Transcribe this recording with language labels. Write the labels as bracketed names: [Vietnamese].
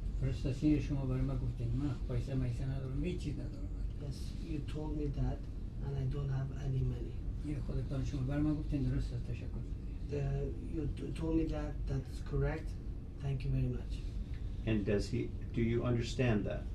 [Persian] پرستاسیون شما برای ما گفتین من پیسه ندارم هیچ چیز ندارم. [English] Yes, you told me that and I don't have any money. [Persian] یه خودتان شما برای ما گفتین درست است تشکر. [English] You told me that. That's correct. Thank you very much. And do you understand that?